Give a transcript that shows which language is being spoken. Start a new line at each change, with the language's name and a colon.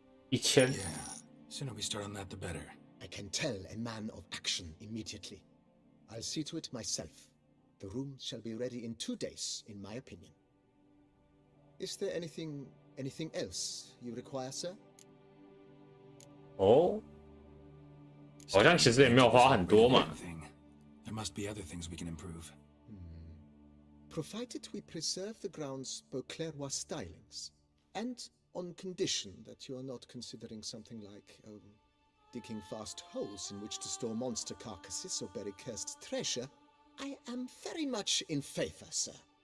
English: 1000 yeah, sooner we start on that the better. I can tell a man of action immediately. I'll see to it myself. The room shall be ready in 2 days, in my opinion. Is there anything else you require, sir?
Chinese: 哦，好像其实也没有花很多嘛。
English: There must be other things we can improve. Provided we preserve the ground's Beauclervois stylings, and on condition that you are not considering something like digging vast holes in which to store monster carcasses or bury cursed treasure, I am very much in favor, sir.